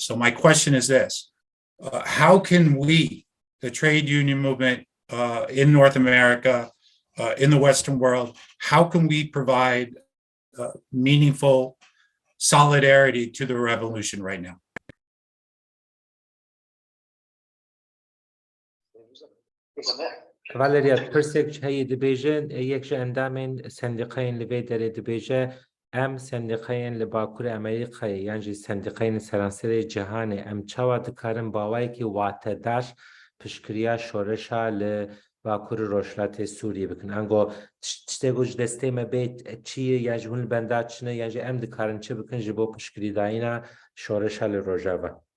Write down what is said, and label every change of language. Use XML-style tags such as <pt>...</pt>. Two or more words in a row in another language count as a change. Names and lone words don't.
<en>So my question is this: how can we, the trade union movement in North America, in the Western world, how can we provide meaningful solidarity to the revolution right now? Valeria,</en> <ku>پرسێک هەیە دەبێژن یەکش ئەندامین سندقەیەن لەبێ دەرێ دەبێژە ئەم سندقەیەن لە باکووری ئەمریکای یانجی سندقەیەن سەرانسەری جیهانێ ئەم چاوا دکارن باوایەکی واتەدار پشکریا شۆرەشا لە باکووری ڕۆژهەڵاتی سووریە بکەن ئەنگۆ شتێک دەستێمە بێت چیە یاژی هون بەندا چنە یاژی ئەم دکارن چ بکەن ji بۆ پشکریدایینا شۆرەشا لە ڕۆژاڤە.</ku>